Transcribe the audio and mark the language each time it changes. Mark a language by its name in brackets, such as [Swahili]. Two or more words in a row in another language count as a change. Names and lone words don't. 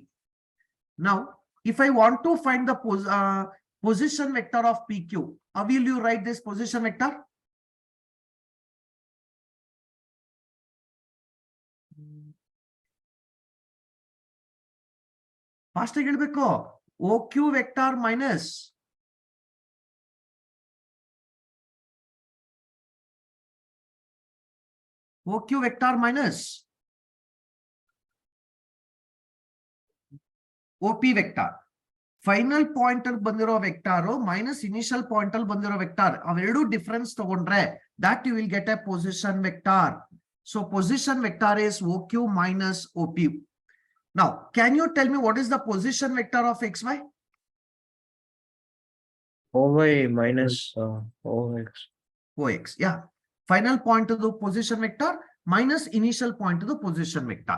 [English] Now, if I want to find the position vector of PQ, how will you write this position vector? [Kannada] Fast ಹೇಳ್ಬೇಕು. [English] OQ vector minus OQ vector minus OP vector. final point [Kannada] ಅಲ್ಲಿ ಬಂದಿರೋ [English] vector minus initial point [Kannada] ಅಲ್ಲಿ ಬಂದಿರೋ [English] vector ಅವೆರಡು difference ತಗೊಂಡ್ರೆ that you will get a position vector. so position vector is OQ minus OP. Now, can you tell me what is the position vector of XY? OY minus OX. OX, yeah. Final point to the position vector minus initial point to the position vector.